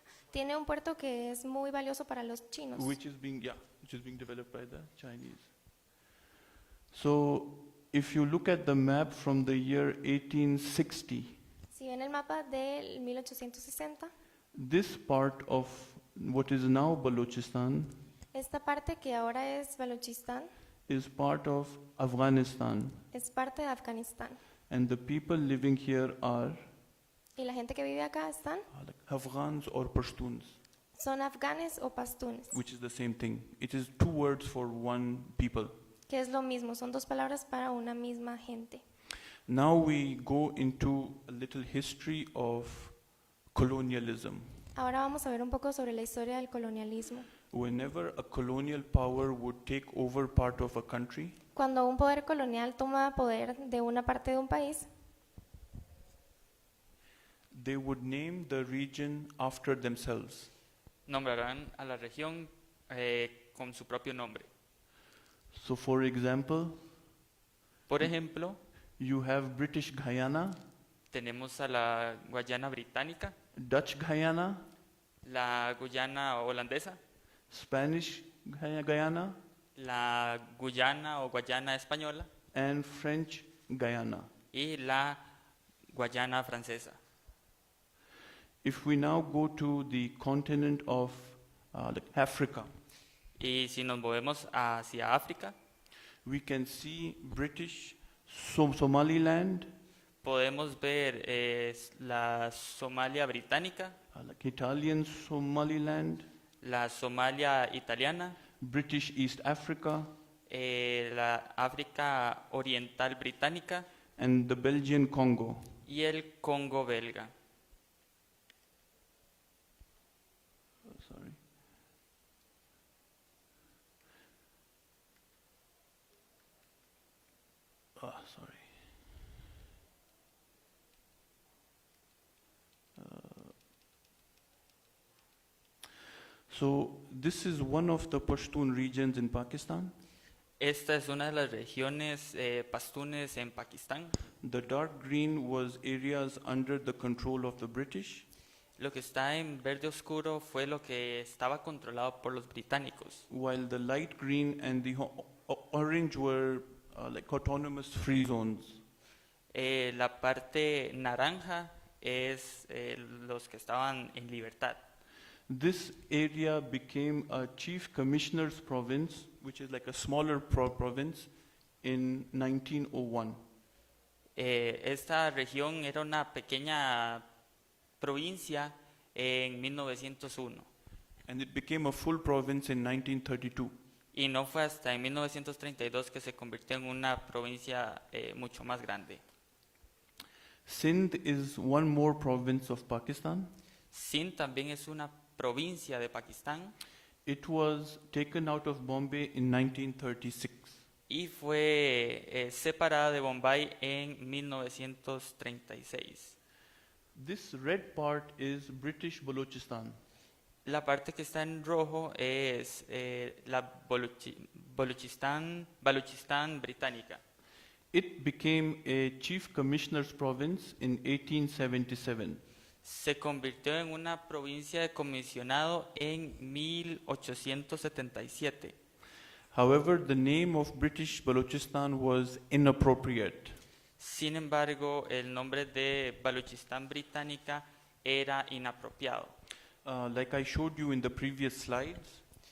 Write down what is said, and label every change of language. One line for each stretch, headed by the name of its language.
Spanish: Tiene un puerto que es muy valioso para los chinos,
English: which is being developed by the Chinese. So if you look at the map from the year 1860,
Spanish: Si ven el mapa del 1860,
English: this part of what is now Balochistan
Spanish: esta parte que ahora es Balochistan
English: is part of Afghanistan,
Spanish: es parte de Afganistán.
English: and the people living here are
Spanish: Y la gente que vive acá
English: like Afghans or Pashtuns,
Spanish: son afganes o pastunes,
English: which is the same thing. It is two words for one people.
Spanish: que es lo mismo, son dos palabras para una misma gente.
English: Now we go into a little history of colonialism.
Spanish: Ahora vamos a ver un poco sobre la historia del colonialismo.
English: Whenever a colonial power would take over part of a country,
Spanish: Cuando un poder colonial toma poder de una parte de un país,
English: they would name the region after themselves.
Spanish: Nombrarán a la región con su propio nombre.
English: So for example,
Spanish: Por ejemplo,
English: you have British Guyana,
Spanish: tenemos a la Guayana británica,
English: Dutch Guyana,
Spanish: la Guyana holandesa,
English: Spanish Guyana,
Spanish: la Guyana o Guayana española
English: and French Guyana.
Spanish: y la Guayana francesa.
English: If we now go to the continent of Africa,
Spanish: Y si nos movemos hacia África,
English: we can see British Somaliland,
Spanish: podemos ver la Somalia británica,
English: like Italian Somaliland,
Spanish: la Somalia italiana,
English: British East Africa,
Spanish: la África oriental británica
English: and the Belgian Congo.
Spanish: y el Congo belga.
English: Sorry. So this is one of the Pashtun regions in Pakistan.
Spanish: Esta es una de las regiones pastunes en Pakistán.
English: The dark green was areas under the control of the British,
Spanish: Lo que está en verde oscuro fue lo que estaba controlado por los británicos,
English: while the light green and the orange were like autonomous free zones.
Spanish: la parte naranja es los que estaban en libertad.
English: This area became a chief commissioner's province, which is like a smaller province, in 1901.
Spanish: Esta región era una pequeña provincia en 1901
English: And it became a full province in 1932.
Spanish: y no fue hasta en 1932 que se convirtió en una provincia mucho más grande.
English: Sindh is one more province of Pakistan.
Spanish: Sindh también es una provincia de Pakistán
English: It was taken out of Bombay in 1936.
Spanish: y fue separada de Bombay en 1936.
English: This red part is British Balochistan.
Spanish: La parte que está en rojo es la Baluchistán británica.
English: It became a chief commissioner's province in 1877.
Spanish: Se convirtió en una provincia de comisionado en 1877.
English: However, the name of British Balochistan was inappropriate.
Spanish: Sin embargo, el nombre de Baluchistán británica era inapropiado.
English: Like I showed you in the previous slides,